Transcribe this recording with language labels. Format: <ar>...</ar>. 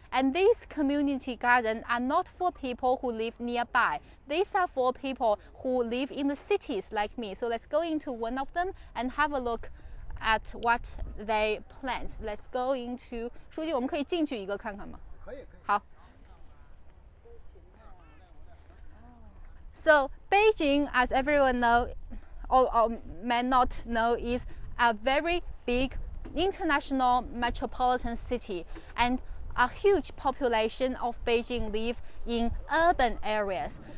<en>And these community gardens are not for people who live nearby. These are for people who live in the cities like me. So let's go into one of them and have a look at what they plant. Let's go into</en> <zh>书记，我们可以进去一个看看吗？可以。好。</zh> <en>So Beijing, as everyone know or may not know, is a very big international metropolitan city, and a huge population of Beijing live in urban areas.</en>